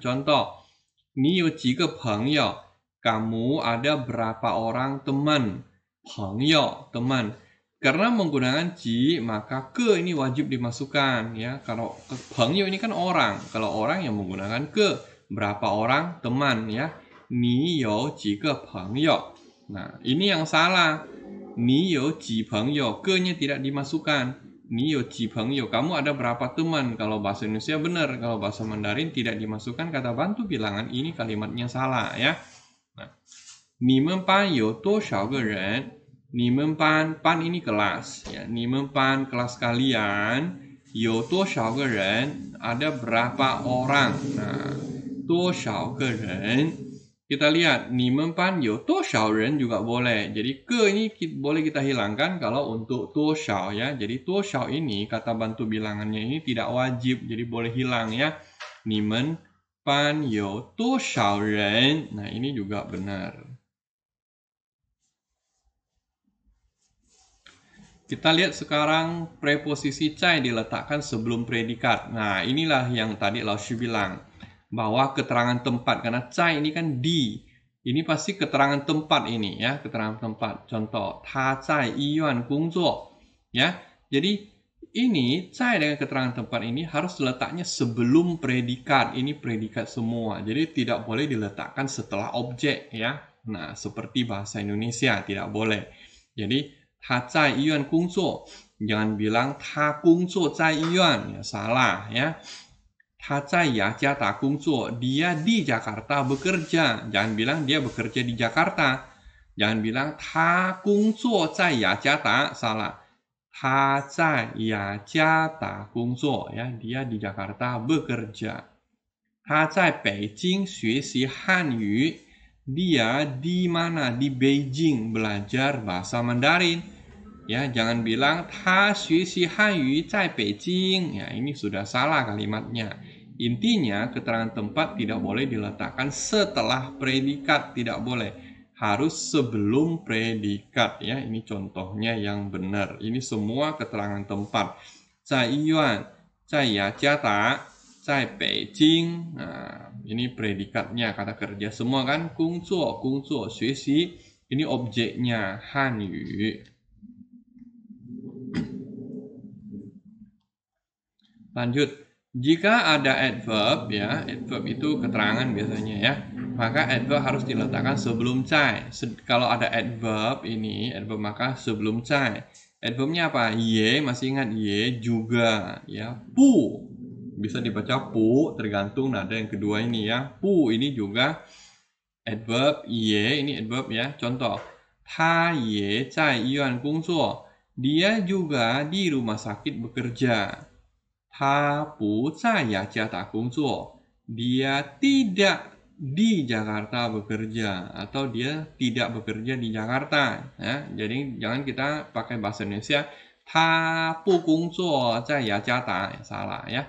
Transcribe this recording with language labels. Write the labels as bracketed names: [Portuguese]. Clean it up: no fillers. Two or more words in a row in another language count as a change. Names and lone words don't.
[Indonesian] Contoh, [Chinese] 你有几个朋友. [Indonesian] Kamu ada berapa orang teman? Pengyou, teman. Karena menggunakan ji, maka ke ini wajib dimasukkan ya. Kalau pengyou ini kan orang. Kalau orang yang menggunakan ke, berapa orang teman ya. [Chinese] 你有几个朋友. [Indonesian] Nah, ini yang salah. [Chinese] 你有几朋友, ke-nya tidak dimasukkan. 你有几朋友, [Indonesian] kamu ada berapa teman? Kalau bahasa Indonesia benar, kalau bahasa Mandarin tidak dimasukkan kata bantu bilangan, ini kalimatnya salah ya. Nah, [Chinese] 你们班有多少个人? 你们班 [Indonesian] ini kelas ya. [Chinese] 你们班 [Indonesian] kelas kalian [Chinese] 有多少个人? [Indonesian] Ada berapa orang? Nah, [Chinese] 多少个人? [Indonesian] Kita lihat [Chinese] 你们班有多少人 [Indonesian] juga boleh. Jadi ke ini boleh kita hilangkan kalau untuk 多少 ya. Jadi 多少 ini kata bantu bilangannya ini tidak wajib, jadi boleh hilang ya. [Chinese] 你们班有多少人? [Indonesian] Nah, ini juga benar. Kita lihat sekarang preposisi cai diletakkan sebelum predikat. Nah, inilah yang tadi Lao Shi bilang. Bahwa keterangan tempat. Karena cai ini kan di. Ini pasti keterangan tempat ini ya. Keterangan tempat. Contoh, [Chinese] 他在医院工作. [Indonesian] Ya, jadi ini cai dengan keterangan tempat ini harus letaknya sebelum predikat. Ini predikat semua. Jadi tidak boleh diletakkan setelah objek ya. Nah, seperti bahasa Indonesia tidak boleh. [Chinese] Jadi 他在医院工作, [Indonesian] jangan bilang [Chinese] 他工作在医院, [Indonesian] ya salah ya. [Chinese] 他在雅加达工作, [Indonesian] dia di Jakarta bekerja, jangan bilang dia bekerja di Jakarta. Jangan bilang [Chinese] 他工作在雅加达, salah. 他在雅加达工作, [Indonesian] ya, dia di Jakarta bekerja. [Chinese] 他在北京学习汉语, [Indonesian] dia di mana? Di Beijing belajar bahasa Mandarin. [Chinese] Ya, [Indonesian] jangan bilang [Chinese] 他学习汉语在北京. [Indonesian] Ya, ini sudah salah kalimatnya. Intinya keterangan tempat tidak boleh diletakkan setelah predikat, tidak boleh. Harus sebelum predikat ya. Ini contohnya yang benar. Ini semua keterangan tempat. [Chinese] 在医院, 在雅加达, 在北京. [Indonesian] Nah, ini predikatnya, kata kerja semua kan. [Chinese] 工作, 工作, 学习. [Indonesian] Ini objeknya, [Chinese] 汉语. [Indonesian] Lanjut, jika ada adverb ya, adverb itu keterangan biasanya ya, maka adverb harus diletakkan sebelum cai. Kalau ada adverb ini, adverb maka sebelum cai. Adverbnya apa? Ye, masih ingat ye, juga ya. Pu, bisa dibaca pu, tergantung nada yang kedua ini ya. Pu ini juga adverb, ye ini adverb ya. Contoh, [Chinese] 他也在医院工作, [Indonesian] dia juga di rumah sakit bekerja. [Chinese] 他不在雅加达工作, [Indonesian] dia tidak di Jakarta bekerja atau dia tidak bekerja di Jakarta ya. Jadi jangan kita pakai bahasa Indonesia [Chinese] 他不工作在雅加达, [Indonesian] ya, salah ya.